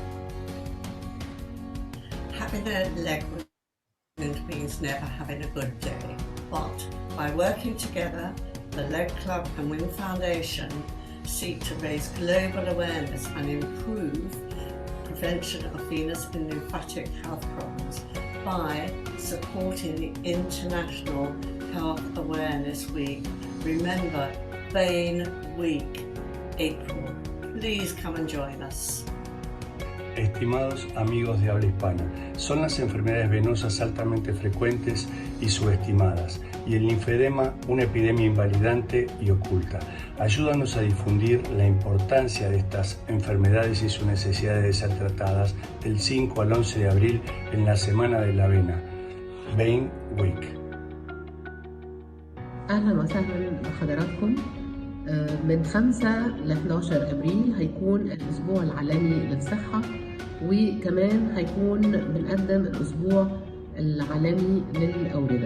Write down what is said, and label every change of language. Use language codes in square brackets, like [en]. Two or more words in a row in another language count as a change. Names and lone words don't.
[en] Having a leg wound means never having a good day, but by working together, the Leg Club and Wing Foundation seek to raise global awareness and improve prevention of venous and lymphatic health problems by supporting the International Health Awareness Week. Remember, Vain Week, April. Please come and join us. [es] Estimados amigos de habla hispana, son las enfermedades venosas altamente frecuentes y subestimadas, y el linfedema una epidemia invalidante y oculta. Ayúdanos a difundir la importancia de estas enfermedades y su necesidad de ser tratadas del 5 al 11 de abril en la Semana de la Vena, [en] Vein Week. [ar] أهلا وسهلا بحضراتكم. من 5 ل 11 أبريل هيكون الأسبوع العالمي للصحة، وكمان هيكون بنقدم الأسبوع العالمي للأوردة.